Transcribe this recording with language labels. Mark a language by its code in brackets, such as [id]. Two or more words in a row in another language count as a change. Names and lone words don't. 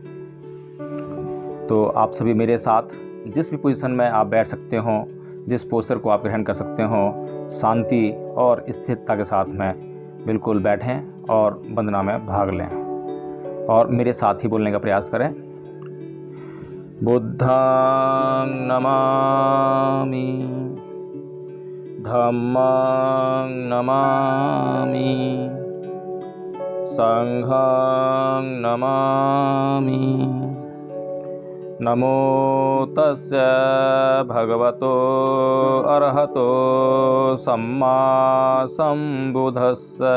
[hi] तो आप सभी मेरे साथ जिस भी पोजीशन में आप बैठ सकते हो, जिस पोस्चर को आप ग्रहण कर सकते हो, शांति और स्थिरता के साथ में बिल्कुल बैठें और वंदना में भाग लें और मेरे साथ ही बोलने का प्रयास करें। [pi] बुद्धं नमामि, धम्मं नमामि, संघं नमामि। नमो तस्य भगवतो अरहतो सम्मा सम्बुद्धस्स।